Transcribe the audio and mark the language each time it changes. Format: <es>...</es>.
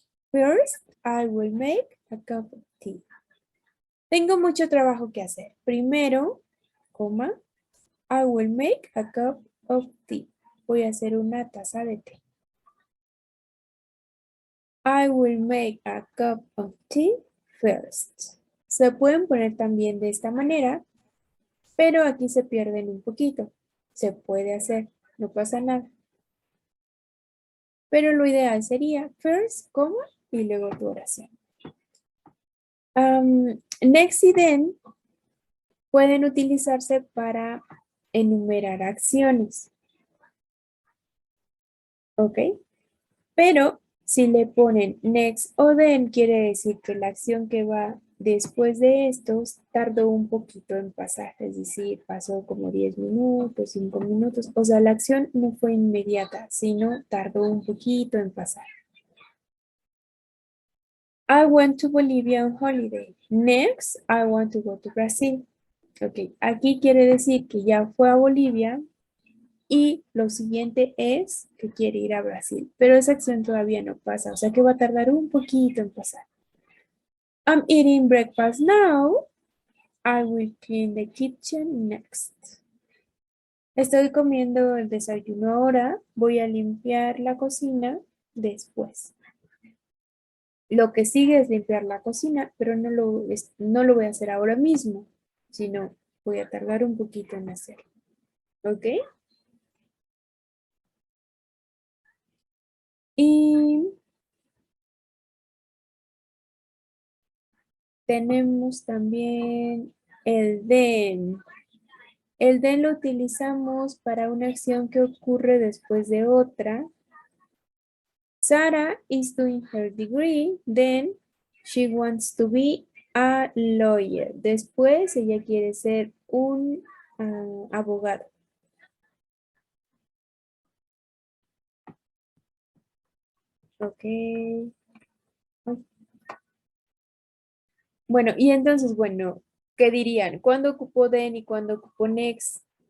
<en>First, I will make a cup of tea.</en> <es>Tengo mucho trabajo que hacer. Primero, coma,</es> <en>I will make a cup of tea.</en> <es>Voy a hacer una taza de té.</es> <en>I will make a cup of tea first.</en> <es>Se pueden poner también de esta manera, pero aquí se pierden un poquito. Se puede hacer, no pasa nada. Pero lo ideal sería first, coma, y luego tu oración. Next y then pueden utilizarse para enumerar acciones. ¿Ok? Pero si le ponen next o then, quiere decir que la acción que va después de estos tardó un poquito en pasar. Es decir, pasó como 10 minutos, 5 minutos. O sea, la acción no fue inmediata, sino tardó un poquito en pasar.</es> <en>I went to Bolivia on holiday. Next, I want to go to Brazil.</en> <es>Ok, aquí quiere decir que ya fue a Bolivia y lo siguiente es que quiere ir a Brasil, pero esa acción todavía no pasa, o sea que va a tardar un poquito en pasar.</es> <en>I'm eating breakfast now. I will clean the kitchen next.</en> <es>Estoy comiendo el desayuno ahora, voy a limpiar la cocina después. Lo que sigue es limpiar la cocina, pero no lo voy a hacer ahora mismo, sino voy a tardar un poquito en hacerlo. ¿Ok? Y tenemos también el then. El then lo utilizamos para una acción que ocurre después de otra.</es> <en>Sarah is doing her degree, then she wants to be a lawyer.</en> <es>Después ella quiere ser un abogado. Ok. Bueno, y entonces, bueno, ¿qué dirían? ¿Cuándo ocupo then y cuándo ocupo next?</es>